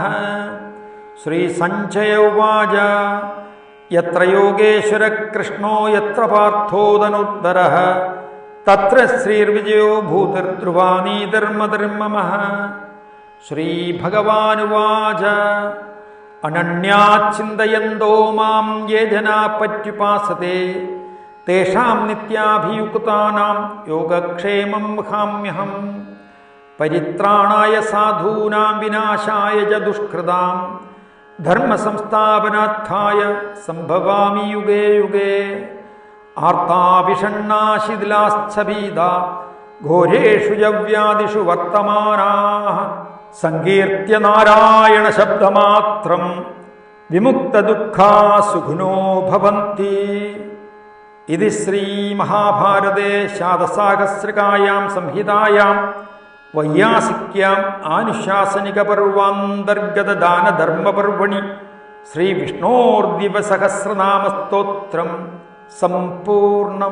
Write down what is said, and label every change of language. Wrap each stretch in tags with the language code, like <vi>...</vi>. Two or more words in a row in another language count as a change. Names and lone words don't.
<sa>ശ്രീ സഞ്ജയ ഉവാച യത്ര യോഗേശ്വര കൃഷ്ണോ യത്ര പാർത്ഥോ ധനുർധരഃ തത്ര ശ്രീർവിജയോ ഭൂതിർധ്രുവാനീധർമ്മധർമ്മമഃ. ശ്രീഭഗവാനുവാച അനന്യാചിന്തയന്തോ മാം യേ ജനാ പര്യുപാസത്തെ തേഷാം നിത്യാഭിയുക്താനാം യോഗക്ഷേമം വഹാമ്യഹം. പരിത്രാണായ സാധൂനാം വിനാശായ ച ദുഷ്കൃതാം ധർമ്മസംസ്ഥാപനാർത്ഥായ സംഭവാമി യുഗേ യുഗേ. ആർത്താഭിഷണ്ണാശിഥിലാശ്ചഭീതാ ഘോരേഷു വ്യാധിഷു വർത്തമാനാഃ സങ്കീർത്യ നാരായണ ശബ്ദമാത്രം വിമുക്തദുഃഖാ സുഖിനോ ഭവന്തി. ഇതി ശ്രീമഹാഭാരതേ ശാതസാഹസ്രകായാം സംഹിതായാം വൈയാസിക്യാം ആനുശാസനികപർവാന്തർഗത ദാനധർമ്മപർവണി ശ്രീവിഷ്ണോർദിവസഹസ്രനാമസ്തോത്രം സമ്പൂർണം.</sa>